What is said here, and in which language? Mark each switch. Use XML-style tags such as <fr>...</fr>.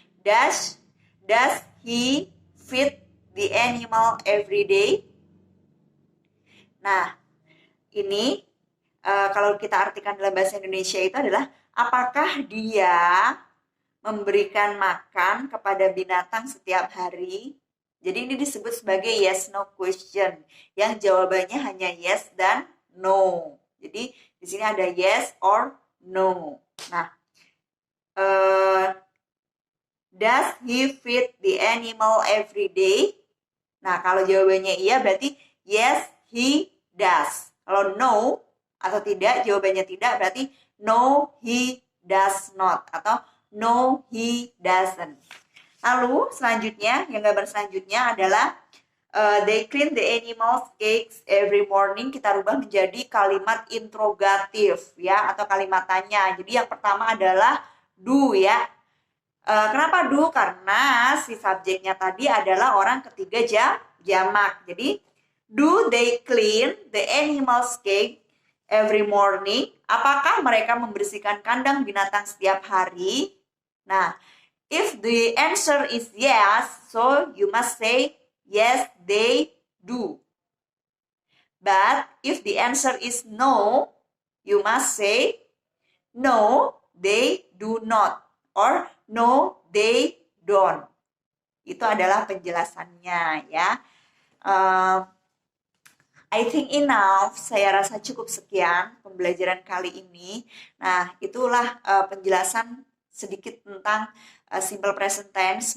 <en>Does he feed the animal every day?</en> <id>Nah, ini kalau kita artikan dalam bahasa Indonesia itu adalah apakah dia memberikan makan kepada binatang setiap hari? Jadi ini disebut sebagai yes no question, yang jawabannya hanya yes dan no. Jadi Di sini ada yes or no.</id> <en>Nah, does he feed the animal every day?</en> <id>Nah, kalau jawabannya iya berarti</id> <en>yes, he does.</en> <id>Kalau no atau tidak, jawabannya tidak berarti</id> <en>no, he does not.</en> <id>Atau</id> <en>no, he doesn't.</en> <id>Lalu selanjutnya, yang gambar selanjutnya adalah</id> <en>they clean the animals cakes every morning.</en> <id>Kita rubah menjadi kalimat interrogatif ya, atau kalimat tanya. Jadi yang pertama adalah do ya. Kenapa do? Karena si subjeknya tadi adalah orang ketiga jamak. Jadi,</id> <en>do they clean the animal's cage every morning?</en> <id>Apakah mereka membersihkan kandang binatang setiap hari?</id> <en>Nah, if the answer is yes, so you must say yes, they do. But if the answer is no, you must say no, they do not. Or no, they don't.</en> <id>Itu adalah penjelasannya ya.</id> <en>I think enough.</en> <id>Saya rasa cukup sekian pembelajaran kali ini. Nah, itulah penjelasan sedikit tentang simple present tense.</id>